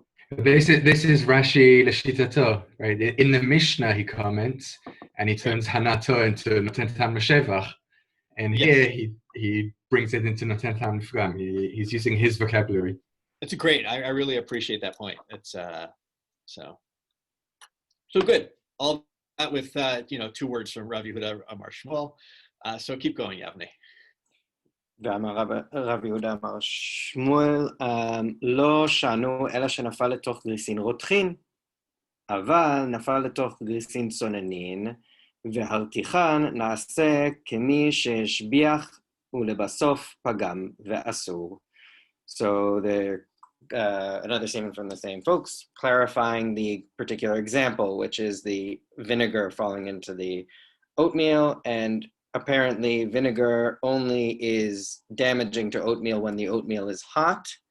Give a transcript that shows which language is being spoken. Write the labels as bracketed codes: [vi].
[en] This is Rashi Leshitato, right? In the Mishnah, he comments and he turns hanato into noten tam l'shevach, and here he brings it into noten tam l'fgam. He's using his vocabulary. That's great. I really appreciate that point. It's so good. All that with 2 words from Rav Yehuda Amar Shmuel. So keep going, Yavne. [he] ואמר רב יהודה אמר שמואל לא שענו אלא שנפל לתוך גריסין רותחין, אבל נפל לתוך גריסין צוננין, והרתיחן נעשה כמי שהשביח ולבסוף פגם ואסור. [en] So another statement from the same folks clarifying the particular example, which is the vinegar falling into the oatmeal and apparently vinegar only is damaging to oatmeal when the oatmeal is hot.